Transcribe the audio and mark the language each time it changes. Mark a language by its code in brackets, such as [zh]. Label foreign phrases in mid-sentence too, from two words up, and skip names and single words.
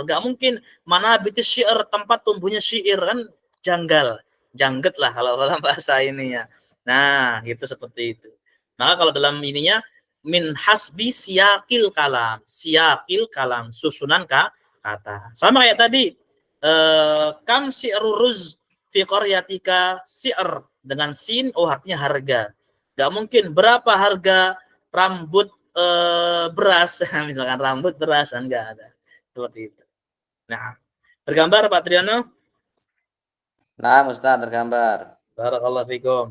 [id] Nggak mungkin mana [ar] بيت الشعر, [id] tempat tumbuhnya syair. Kan janggal. Jangget lah kalau dalam bahasa ini ya. Nah, gitu seperti itu. Maka kalau dalam ininya [ar] من حسب سياق الكلام, سياق الكلام, [id] susunan kata. Sama kayak tadi, [ar] كم سعر الرز في قريتك سعر [id] dengan sin, oh artinya harga. Gak mungkin berapa harga rambut beras, misalkan rambut beras, enggak ada. Seperti itu. Nah, tergambar Pak Triano? Nah, Ustaz, tergambar. [ar] بارك الله فيكم.